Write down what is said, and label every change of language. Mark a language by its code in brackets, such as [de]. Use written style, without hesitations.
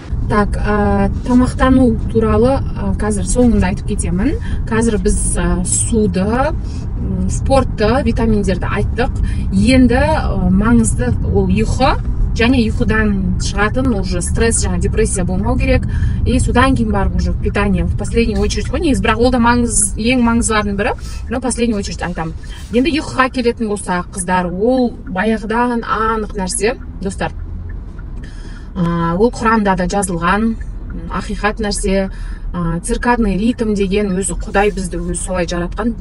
[kk] Так, тамақтану туралы қазір соңында айтып кетемін. Қазір біз суды, спортты, витаминдерді айттық. Енді маңызды ол ұйқы, және ұйқыдан шығатын уже стресс, жаңа депрессия болмау керек. [ru] И [kk] содан кейін барып [ru] уже питание в последнюю очередь [kk] ғой. Негізі бірақ ол да ең маңыздылардың бірі, [ru] но последнюю очередь [kk] айтамын. Енді ұйқыға келетін болсақ, қыздар, ол баяғыдан анық нәрсе, достар. Ол Құранда да жазылған ақиқат нәрсе. Циркадный ритм деген өзі Құдай бізді өзі солай жаратқан.